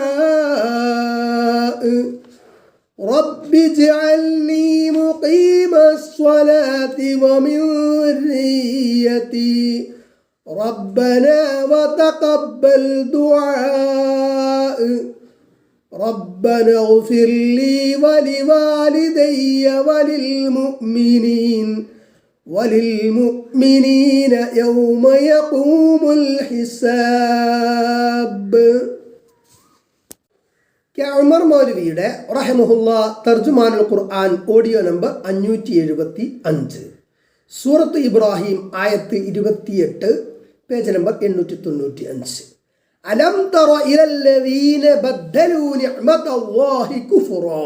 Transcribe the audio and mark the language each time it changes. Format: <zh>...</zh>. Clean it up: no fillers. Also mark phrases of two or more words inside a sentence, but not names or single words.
<ar>الدعاء رب اجعلني مقيم ومن ذريتي ربنا وتقبل دعاء ربنا اغفر لي ولوالدي وللمؤمنين يوم يقوم الحساب.</ar> <ml>ഉമർ മൗലവിയുടെ റഹിമഹുല്ല തർജുമാനുൽ ഖുർആൻ</ml> <en>audio number</en> <ml>575, സൂറത്ത് ഇബ്രാഹിം ആയത്ത് 28,</ml> <en>page number</en> <ml>895.</ml> <ar>ألم تر إلى الذين بدلوا نعمت الله كفرا.</ar>